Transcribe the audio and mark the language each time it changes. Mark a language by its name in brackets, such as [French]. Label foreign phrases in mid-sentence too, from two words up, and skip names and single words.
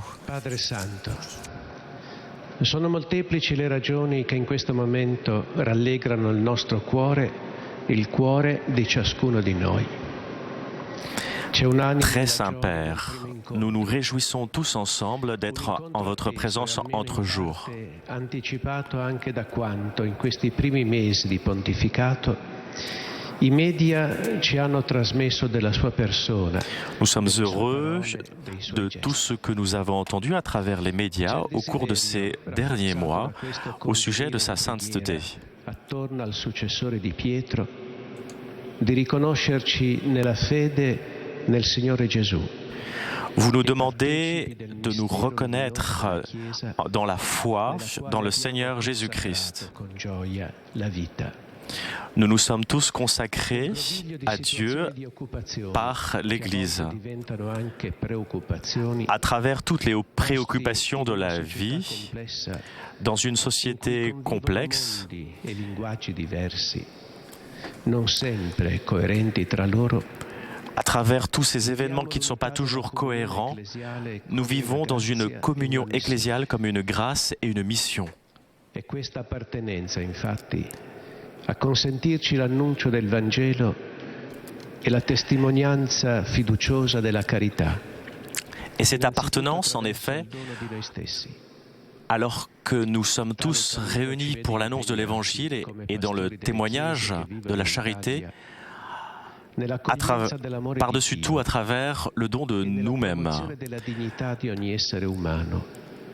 [Italian] Padre Santo, sono molteplici le ragioni che in questo momento rallegrano il nostro cuore, il cuore di ciascuno di noi. [French] Très Saint-Père, nous nous réjouissons tous ensemble d'être en votre présence entre jours. [Italian] Anticipato anche da quanto in questi primi mesi di pontificato i media ci hanno trasmesso della sua persona. [French] Nous sommes heureux de tout ce que nous avons entendu à travers les médias au cours de ces derniers mois au sujet de sa sainteté. [Italian] Attorno al successore di Pietro, di riconoscerci nella fede nel Signore Gesù. [French] Vous nous demandez de nous reconnaître dans la foi, dans le Seigneur Jésus-Christ. Nous nous sommes tous consacrés à Dieu par l'Église. À travers toutes les préoccupations de la vie, dans une société complexe, à travers tous ces événements qui ne sont pas toujours cohérents, nous vivons dans une communion ecclésiale comme une grâce et une mission. [Italian] A consentirci l'annuncio del Vangelo e la testimonianza fiduciosa della carità. [French] Et cette appartenance, en effet, alors que nous sommes tous réunis pour l'annonce de l'Évangile et dans le témoignage de la charité, par-dessus tout à travers le don de nous-mêmes.